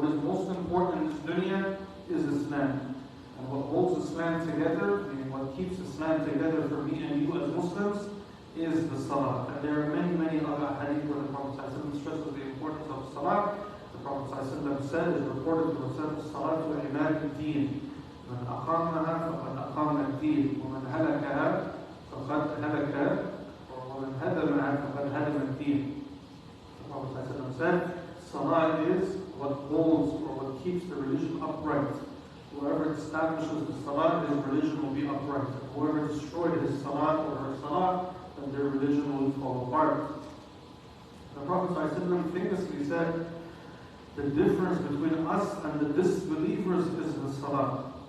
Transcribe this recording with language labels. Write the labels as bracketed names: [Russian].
[English] What is most important in this dunya is Islam. And what holds Islam together, meaning what keeps Islam together for me and you as Muslims, is the salah. And there are many, many other hadith where the Prophet ﷺ stresses the importance of salah. The Prophet ﷺ said, is reported to himself, salah to imad al-deen. [Arabic] من أقامها فقد أقام الدين ومن هلكها فقد هلك ومن هدمها فقد هدم الدين. [English] The Prophet ﷺ said, salah is what holds or what keeps the religion upright. Whoever establishes the salah, his religion will be upright. Whoever destroyed his salah or her salah, then their religion will fall apart. The Prophet ﷺ famously said, the difference between us and the disbelievers is the salah.